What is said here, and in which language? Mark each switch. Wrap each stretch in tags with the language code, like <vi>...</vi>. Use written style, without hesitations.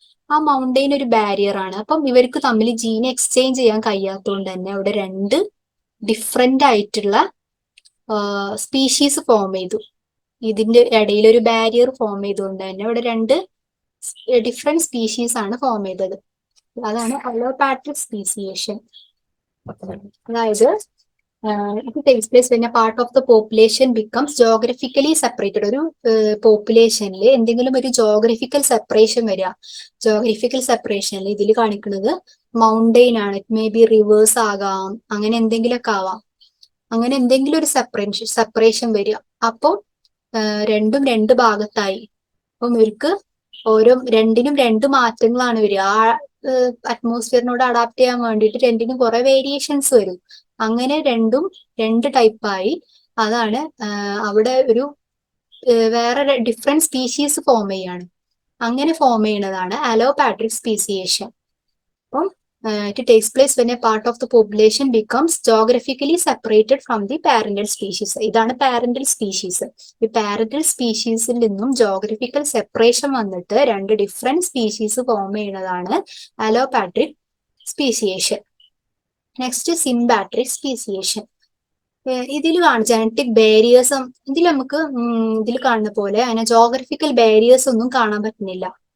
<ml>ആ മൗണ്ടെയിൻ ഒരു ബാരിയർ ആണ്. അപ്പം ഇവർക്ക് തമ്മിൽ ജീൻ എക്സ്ചേഞ്ച് ചെയ്യാൻ കഴിയാത്തതുകൊണ്ട് തന്നെ അവിടെ 2 ഡിഫറെന്റ് ആയിട്ടുള്ള സ്പീഷീസ് ഫോം ചെയ്തു. ഇതിന്റെ ഇടയിൽ ഒരു ബാരിയർ ഫോം ചെയ്തുകൊണ്ട് തന്നെ അവിടെ 2 ഡിഫറെന്റ് സ്പീഷീസ് ആണ് ഫോം ചെയ്തത്. അതാണ് അലോപാട്രിക് സ്പീസിയേഷൻ. അതായത്</ml> <en>it takes place when a part of the population becomes geographically separated.</en> <ml>ഒരു പോപ്പുലേഷനിൽ എന്തെങ്കിലും ഒരു ജോഗ്രഫിക്കൽ സെപ്പറേഷൻ വരിക. ജോഗ്രഫിക്കൽ സെപ്പറേഷനിൽ ഇതിൽ കാണിക്കുന്നത് മൗണ്ടെയിൻ ആണ്.</ml> <en>it may be rivers</en> <ml>ആകാം, അങ്ങനെ എന്തെങ്കിലുമൊക്കെ ആവാം. അങ്ങനെ എന്തെങ്കിലും ഒരു സെപ്പറേഷൻ വരിക. അപ്പോൾ രണ്ടും 2 ഭാഗത്തായി. അപ്പം ഇവർക്ക് രണ്ടിനും 2 മാറ്റങ്ങളാണ് വരിക. ആ അറ്റ്മോസ്ഫിയറിനോട് അഡാപ്റ്റ് ചെയ്യാൻ വേണ്ടിയിട്ട് 2നും കുറെ വേരിയേഷൻസ് വരും. അങ്ങനെ 2 ടൈപ്പായി. അതാണ് അവിടെ ഒരു വേറെ ഡിഫറെന്റ് സ്പീഷീസ് ഫോം ചെയ്യാണ്. അങ്ങനെ ഫോം ചെയ്യുന്നതാണ് അലോപാട്രിക് സ്പീസിയേഷൻ. അപ്പം</ml> <en>it takes place when a part of the population becomes geographically separated from the parental species.</en> <ml>ഇതാണ് പാരന്റൽ സ്പീഷീസ്. ഈ പാരന്റൽ സ്പീഷീസിൽ നിന്നും ജോഗ്രഫിക്കൽ സെപ്പറേഷൻ വന്നിട്ട് 2 ഡിഫറെന്റ് സ്പീഷീസ് ഫോം ചെയ്യുന്നതാണ് അലോപാട്രിക് സ്പീസിയേഷൻ. Next സിംബാട്രിക് speciation. ഇതിൽ genetic barriers ഇതിൽ കാണുന്ന പോലെ അങ്ങനെ ജോഗ്രഫിക്കൽ ബാരിയേഴ്സ് ഒന്നും കാണാൻ പറ്റുന്നില്ല.</ml>